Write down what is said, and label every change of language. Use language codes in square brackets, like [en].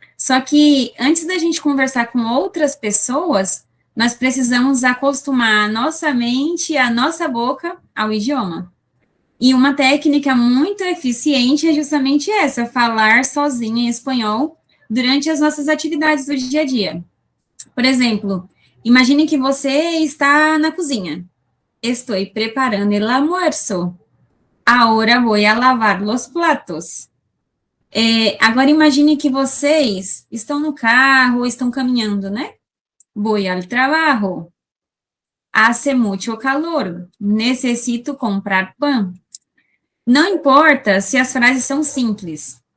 [pt] Só que antes da gente conversar com outras pessoas, nós precisamos acostumar a nossa mente e a nossa boca ao idioma. E uma técnica muito eficiente é justamente essa, falar sozinha em espanhol durante as nossas atividades do dia a dia. Por exemplo, imagine que você está na cozinha. Estou [es] preparando el almuerzo. Ahora voy a lavar los platos. [pt] Agora imagine que vocês estão no carro ou estão caminhando, né? [es] Voy al trabajo. Hace mucho calor. Necesito comprar pan. [pt] Não importa se as frases são simples.